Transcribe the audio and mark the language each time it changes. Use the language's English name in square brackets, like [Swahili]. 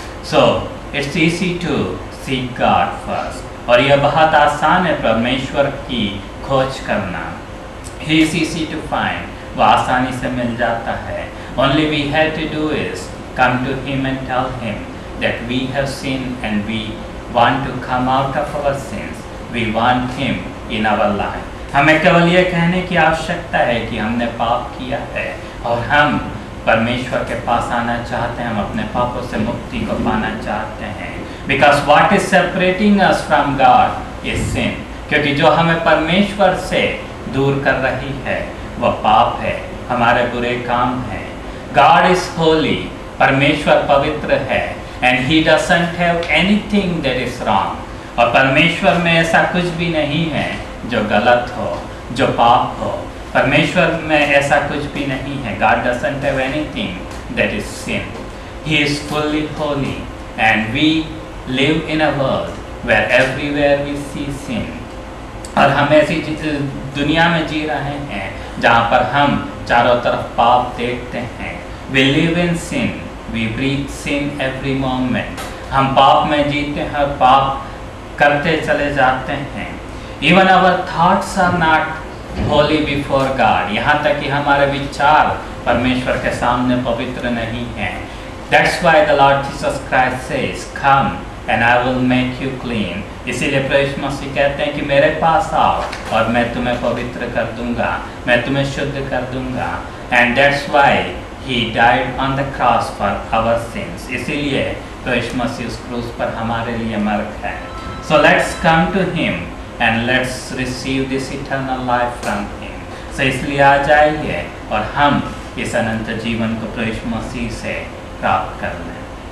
[English] So it's easy to seek God first. [Hindi] और यह बहुत आसान है परमेश्वर की खोज करना। [English] He is easy to find, [Hindi] वह आसानी से मिल जाता है। [English] Only we have to do is come to Him and tell Him that we have sinned and we want to come out of our sins. We want Him in our life. [Hindi] हमें केवल ये कहने की आवश्यकता है कि हमने पाप किया है और हम परमेश्वर के पास आना चाहते हैं, हम अपने पापों से मुक्ति को पाना चाहते हैं। [English] Because what is separating us from God is sin. [Hindi] क्योंकि जो हमें परमेश्वर से दूर कर रही है वह पाप है, हमारे बुरे काम हैं। [English] God is holy, [Hindi] परमेश्वर पवित्र है, [English] and He doesn't have anything that is wrong. [Hindi] और परमेश्वर में ऐसा कुछ भी नहीं है जो गलत हो, जो पाप हो। परमेश्वर में ऐसा कुछ भी नहीं है। [English] God doesn't have anything that is sin. He is fully holy, and we live in a world where everywhere we see sin. [Hindi] और हम ऐसी दुनिया में जी रहे हैं जहाँ पर हम चारों तरफ पाप देखते हैं। [English] We live in sin, we breathe sin every moment. [Hindi] हम पाप में जीते हैं और पाप करते चले जाते हैं। [English] Even our thoughts are not holy before God. [Hindi] यहाँ तक कि हमारे विचार परमेश्वर के सामने पवित्र नहीं हैं। [English] That's why the Lord Jesus Christ says, "Come and I will make you clean." [Hindi] इसीलिए प्रभु मसीह कहते हैं कि मेरे पास आओ और मैं तुम्हें पवित्र कर दूंगा, मैं तुम्हें शुद्ध कर दूंगा। [English] And that's why He died on the cross for our sins. [Hindi] इसीलिए प्रभु मसीह उस क्रूस पर हमारे लिए मर गए। [English] So let's come to Him and let's receive this eternal life from Him. [Hindi] So इसलिए आ जाइए और हम इस अनंत जीवन को प्रभु मसीह से प्राप्त कर लें।